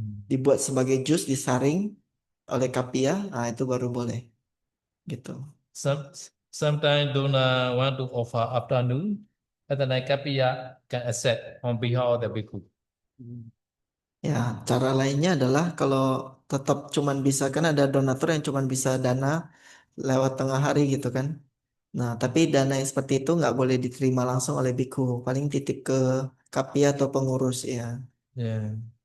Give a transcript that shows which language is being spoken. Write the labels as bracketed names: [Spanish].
[Indonesian] Dibuat sebagai jus, disaring oleh kapia, nah itu baru boleh. Gitu. [English] Sometimes donor want to offer afternoon, and then Kapia can accept on behalf of the bhikkhu. [Indonesian] Ya, cara lainnya adalah kalau tetap cuman bisa kan ada donatur yang cuman bisa dana lewat tengah hari gitu kan. Nah, tapi dana yang seperti itu nggak boleh diterima langsung oleh biku. Paling titip ke kapia atau pengurus ya. [English] Yeah.